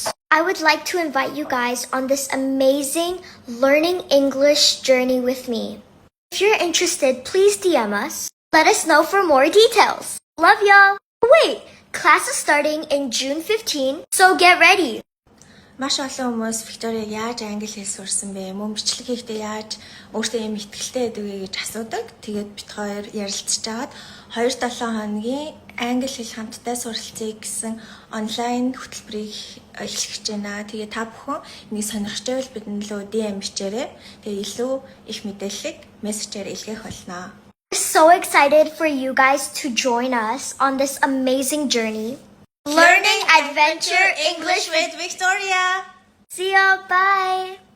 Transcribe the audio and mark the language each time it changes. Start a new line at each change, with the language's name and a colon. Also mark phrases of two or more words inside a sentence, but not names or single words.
English: I would like to invite you guys on this amazing learning English journey with me. If you're interested, please DM us. Let us know for more details. Love y'all. Wait, class is starting in June 15, so get ready.
Mongolian: Маш олон хүмүүс Викторийг яаж англи хэл сурсан бэ? Мөн бичлэг хийхдээ яаж өөртөө юм ихтгэлтэй байдаг вэ гэж асуудаг. Тэгээд бид хоёр ярилцж агаад 2-7 хоногийн англи хэл хамтдаа суралцъя гэсэн онлайн хөтөлбөрийг эхлэж байна. Тэгээд та бүхэн энийг сонирхож байвал бидэнд лөө DM бичээрэй. Тэгээд илүү их мэдээллийг мессежээр илгээх болно.
English: We're so excited for you guys to join us on this amazing journey. Learning Adventure English with Victoria. See ya, bye!